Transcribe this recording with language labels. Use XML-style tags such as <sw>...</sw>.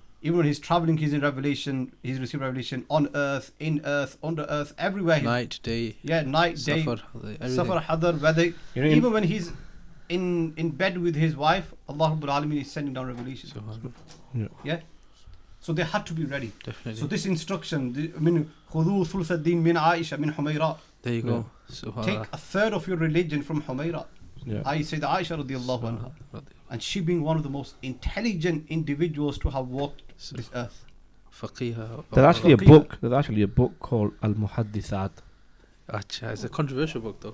<en>Even when he's traveling, he's in revelation. He's receiving revelation on earth, in earth, under earth, everywhere. Night, day, Yeah, night, day, Safar, everything. Safar, Hadar, weather. You know, Even when he's in bed with his wife, Allah Rabbul Alameen is sending down revelation. Subhanallah. Yeah. So they had to be ready. Definitely. So this instruction, I mean,</en> <ar>خُذُوا ثُلْثَ الدِّينِ مِنْ عَائِشَةَ مِنْ حُمَيْرَةَ.</ar> <en>There you go. Subhanallah. Take a third of your religion from Humayra. yeah. I say the Aisha radiallahu anha. And she being one of the most intelligent individuals to have walked this earth. Faqiha. There's actually a Faqih. book. There's actually a book called Al-Muhaddithat. Acha, it's a controversial book though.</en>